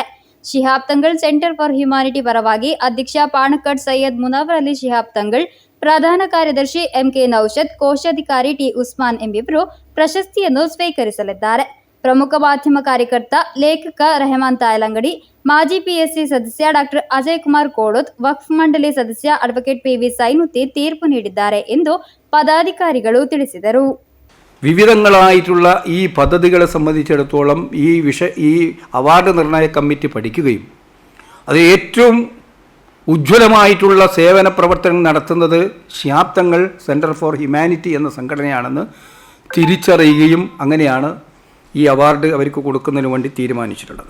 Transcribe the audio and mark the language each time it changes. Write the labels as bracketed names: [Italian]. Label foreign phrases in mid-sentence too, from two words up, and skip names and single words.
[Kannada] ಶಿಹಾಬ್ ತಂಗಳ್ ಸೆಂಟರ್ ಫಾರ್ ಹ್ಯುಮ್ಯಾನಿಟಿ ಪರವಾಗಿ ಅಧ್ಯಕ್ಷ ಪಾಣಕಟ್ ಸೈಯದ್ ಮುನವರ್ ಅಲಿ ಶಿಹಾಬ್ ತಂಗಳ್, ಪ್ರಧಾನ ಕಾರ್ಯದರ್ಶಿ ಎಂಕೆ ನೌಷದ್, ಕೋಶಾಧಿಕಾರಿ ಟಿ ಉಸ್ಮಾನ್ ಎಂಬಿವರು ಪ್ರಶಸ್ತಿಯನ್ನು ಸ್ವೀಕರಿಸಲಿದ್ದಾರೆ. ಪ್ರಮುಖ ಮಾಧ್ಯಮ ಕಾರ್ಯಕರ್ತ, ಲೇಖಕ ರೆಹಮಾನ್ ತಾಯಲಂಗಡಿ, ಮಾಜಿ ಪಿಎಸ್ಸಿ ಸದಸ್ಯ ಡಾಕ್ಟರ್ ಅಜಯ್ ಕುಮಾರ್ ಕೋಡೋತ್, ವಕ್ಫ್ ಮಂಡಳಿ ಸದಸ್ಯ ಅಡ್ವೊಕೇಟ್ ಪಿವಿ ಸೈನುತಿ ತೀರ್ಪು ನೀಡಿದ್ದಾರೆ ಎಂದು ಪದಾಧಿಕಾರಿಗಳು ತಿಳಿಸಿದರು. [Malayalam] വിവിധങ്ങളായിട്ടുള്ള ഈ പദ്ധതികളെ സംബന്ധിച്ചിടത്തോളം ഈ അവാർഡ് നിർണയ കമ്മിറ്റി പഠിക്കുകയും അത് ഏറ്റവും ഉജ്ജ്വലമായിട്ടുള്ള സേവന പ്രവർത്തനം നടത്തുന്നത് ശിഹാബ് തങ്ങൾ സെൻറ്റർ ഫോർ ഹ്യൂമാനിറ്റി എന്ന സംഘടനയാണെന്ന് തിരിച്ചറിയുകയും അങ്ങനെയാണ് ഈ അവാർഡ് അവർക്ക് കൊടുക്കുന്നതിന് വേണ്ടി തീരുമാനിച്ചിട്ടുള്ളത്.